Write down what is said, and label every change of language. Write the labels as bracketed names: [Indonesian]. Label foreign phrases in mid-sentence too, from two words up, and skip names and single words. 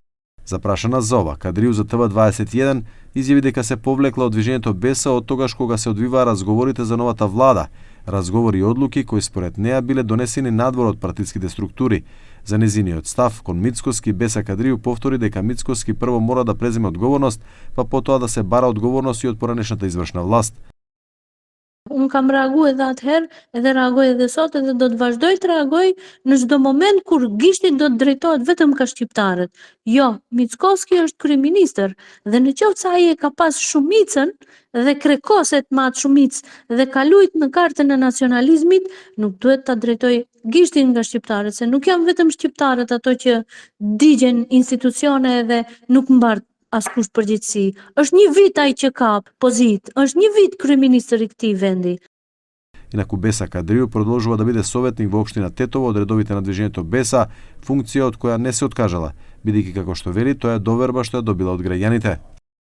[Macedonian] Запрашана за ова, Кадрију за ТВ21 изјави дека се повлекла од движењето Беса од тогаш кога се одвиваа разговорите за новата влада, разговори и одлуки кои според неа биле донесени надвор од партиските структури. За незиниот став кон Мицкоски, Беса Кадрију повтори дека Мицкоски прво мора да преземе одговорност, па потоа да се бара одговорност и од поранешната извршна власт. [Albanian] Unë kam reagu edhe atëherë, edhe reagoj edhe sot, edhe do të vazhdoj të reagoj në çdo moment kur gishti do të drejtohet vetëm ka shqiptarët. Jo, Mickoski është kryeministër dhe në qoftë se ai e ka pas shumicën dhe krekoset me atë shumicë dhe ka lujt në kartën e nacionalizmit, nuk duhet ta drejtoj gishtin nga shqiptarët, se nuk janë vetëm shqiptarët ato që digjen institucione dhe nuk mbar askush përgjegjësi. Është një vit ai që ka pozitë, është një vit kryeministër i këtij vendi. [Macedonian] Инаку Беса Кадрију продолжува да биде советник во општина Тетово од редовите на движењето Беса, функција од која не се откажала, бидејќи како што вели, тоа е доверба што ја добила од граѓаните.